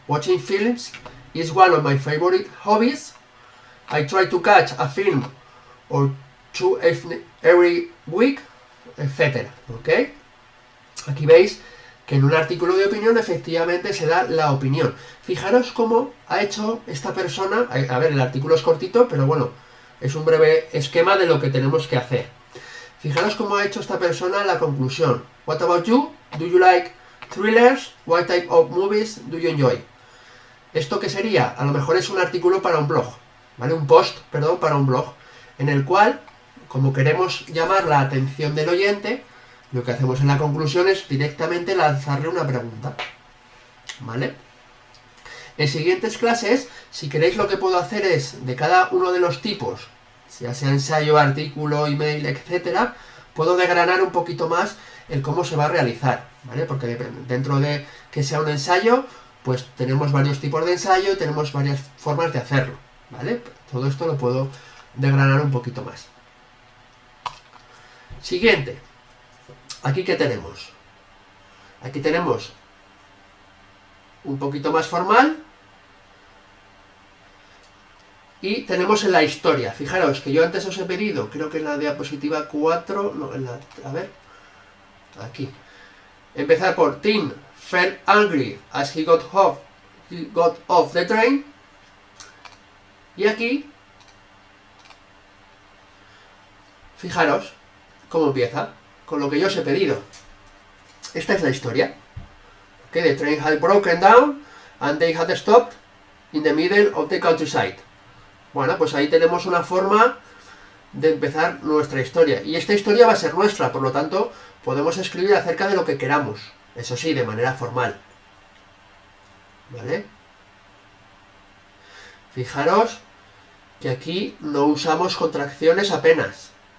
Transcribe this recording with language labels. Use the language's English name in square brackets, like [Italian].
[English] Watching films is one of my favorite hobbies. I try to catch a film or two every week, etc. [Spanish] ¿Ok? Aquí veis que en un artículo de opinión efectivamente se da la opinión. Fijaros cómo ha hecho esta persona, a ver, el artículo es cortito, pero bueno, es un breve esquema de lo que tenemos que hacer. Fijaros cómo ha hecho esta persona la conclusión. [English] What about you? Do you like thrillers? What type of movies do you enjoy? [Spanish] ¿Esto qué sería? A lo mejor es un artículo para un blog, ¿vale? Un post, perdón, para un blog, en el cual, como queremos llamar la atención del oyente, lo que hacemos en la conclusión es directamente lanzarle una pregunta, ¿vale? En siguientes clases, si queréis, lo que puedo hacer es, de cada uno de los tipos, ya sea ensayo, artículo, email, etcétera, puedo desgranar un poquito más el cómo se va a realizar, ¿vale? Porque dentro de que sea un ensayo, pues tenemos varios tipos de ensayo y tenemos varias formas de hacerlo, ¿vale? Todo esto lo puedo desgranar un poquito más. Siguiente. ¿Aquí qué tenemos? Aquí tenemos un poquito más formal. Y tenemos en la historia. Fijaros que yo antes os he pedido, creo que en la diapositiva 4, no, a ver, aquí. Empezar por [English] Tim felt angry as he got off the train. [Spanish] Y aquí, fijaros cómo empieza, con lo que yo os he pedido. Esta es la historia. [English] Okay, the train had broken down and they had stopped in the middle of the countryside. [Spanish] Bueno, pues ahí tenemos una forma de empezar nuestra historia. Y esta historia va a ser nuestra, por lo tanto, podemos escribir acerca de lo que queramos. Eso sí, de manera formal. ¿Vale? Fijaros que aquí no usamos contracciones apenas.